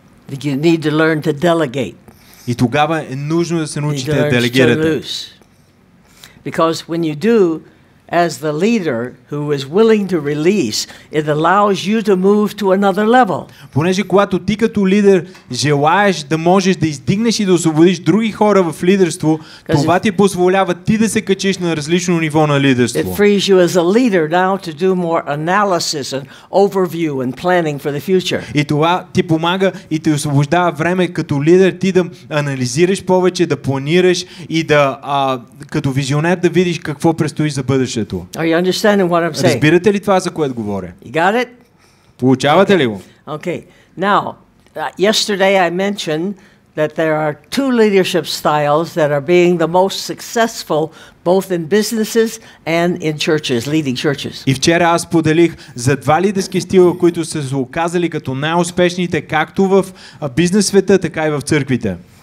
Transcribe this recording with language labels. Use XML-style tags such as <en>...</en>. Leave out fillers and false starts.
<en>You need to learn to delegate.</en> <bg>И тогава е нужно да се научите да делегирате.</bg> <en>Because when you do, as the leader who is willing to release, it allows you to move to another level.</en> <bg>Понеже когато ти като лидер желаеш да можеш да издигнеш и да освободиш други хора в лидерство, това ти позволява ти да се качиш на различно ниво на лидерство.</bg> <en>It frees you as a leader now to do more analysis and overview and planning for the future.</en> <bg>И това ти помага и те освобождава време като лидер ти да анализираш повече, да планираш и да като визионер да видиш какво предстои за бъдещето.</bg> <en>Are you understanding what I'm saying?</en> <bg>Разбирате ли това, за което говоря?</bg> <en>You got it?</en> <bg>Получавате ли го?</bg> <en>Okay. Now, yesterday I mentioned that there are two leadership styles that are being the most successful both in businesses and in churches, leading churches.</en> <bg>И вчера аз поделих за два лидерски стила, които са се оказали като най-успешните както в бизнес света, така и в църквите.</bg>